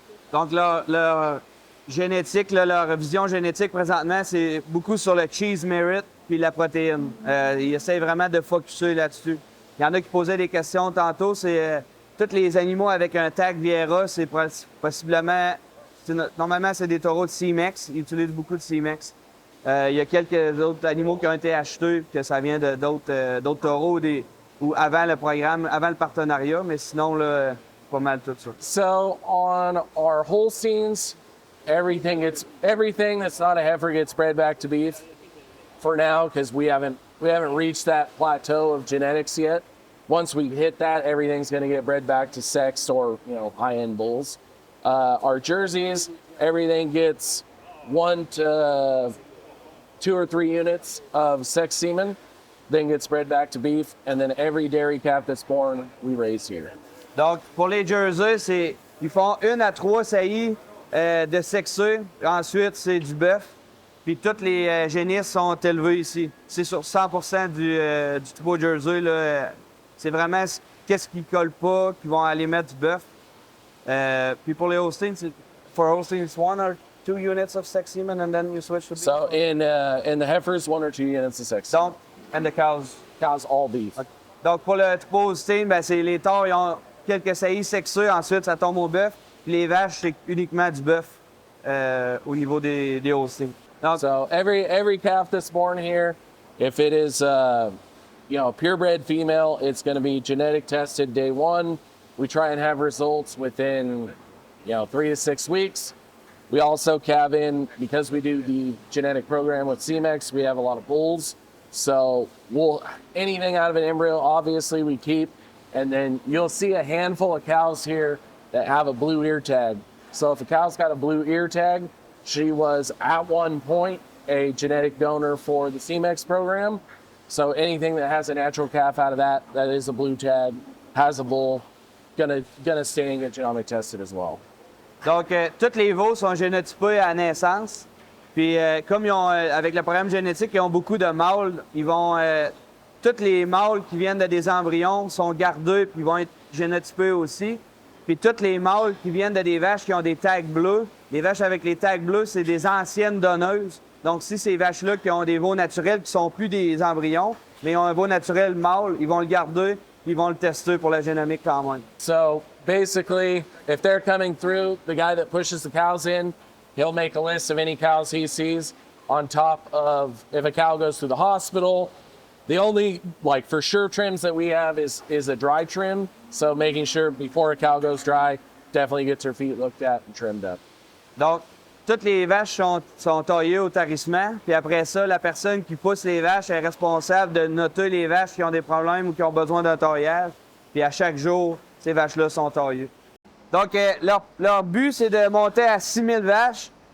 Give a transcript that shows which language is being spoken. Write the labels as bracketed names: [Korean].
[French] Donc leur génétique, leur vision génétique présentement, c'est beaucoup sur le cheese merit puis la protéine. Ils essaient vraiment de focusser là-dessus. Il y en a qui posaient des questions tantôt, c'est tous les animaux avec un tag Vierra, c'est possiblement, normalement c'est des taureaux de Ciaq, ils utilisent beaucoup de Ciaq. Il y a quelques autres animaux qui ont été achetés, que ça vient d'autres taureaux ou avant le programme, avant le partenariat, mais sinon, là, pas mal tout ça. [English] So on our Holsteins, everything that's not a heifer gets bred back to beef for now because we haven't reached that plateau of genetics yet. Once we hit that, everything's going to get bred back to sexed or high-end bulls. Our Jerseys, everything gets 1 to 2 or 3 units of sex semen, then gets bred back to beef, and then every dairy calf that's born, we raise here. [French] Donc, pour les Jerseys, ils font 1 à 3 saillies de sexés. Ensuite, c'est du bœuf. Puis toutes les génisses sont élevées ici. C'est sur 100% du troupeau Jersey. Là, c'est vraiment qu'est-ce qui colle pas, qu'ils vont aller mettre du bœuf. Puis pour les Holsteins, [English] for Holsteins, 1 or 2 units of sex semen, and then you switch to beef? So in the heifers, 1 or 2 units of sex. Donc, and the cows? Cows, all beef. Okay. [French] Donc pour le troupeau Holstein, ben, c'est les taures, ils ont quelques saillies sexuées, ensuite ça tombe au bœuf. Puis les vaches, c'est uniquement du bœuf au niveau des Holsteins. Donc, [English] so every calf that's born here, if it is purebred female, it's going to be genetic tested day 1. We try and have results within 3 to 6 weeks. We also calve in, because we do the genetic program with Ciaq, we have a lot of bulls. So anything out of an embryo, obviously we keep. And then you'll see a handful of cows here that have a blue ear tag. So if a cow's got a blue ear tag, she was at one point a genetic donor for the Ciaq program. So anything that has a natural calf out of that is a blue tag, has a bull, gonna stay and get genomic tested as well. [French] Donc, tous les veaux sont génotypés à naissance. Puis, comme ils ont, avec le programme génétique, ils ont beaucoup de mâles, ils vont tous les mâles qui viennent de des embryons sont gardés puis vont être génotypés aussi. Puis tous les mâles qui viennent de des vaches qui ont des tags bleus, les vaches avec les tags bleus, c'est des anciennes donneuses. Donc, si ces vaches-là qui ont des veaux naturels qui sont plus des embryons, mais ont un veau naturel mâle, ils vont le garder, ils vont le tester pour la génomique quand même. [English] So basically, if they're coming through, the guy that pushes the cows in, he'll make a list of any cows he sees on top of if a cow goes through the hospital. The only, like, for sure trims that we have is a dry trim. So making sure before a cow goes dry, definitely gets her feet looked at and trimmed up. [French] Donc, toutes les vaches sont taillées au tarissement. Puis après ça, la personne qui pousse les vaches est responsable de noter les vaches qui ont des problèmes ou qui ont besoin d'un taillage. Puis à chaque jour, ces vaches-là sont taillées. Donc, leur but, c'est de monter à 6000 vaches.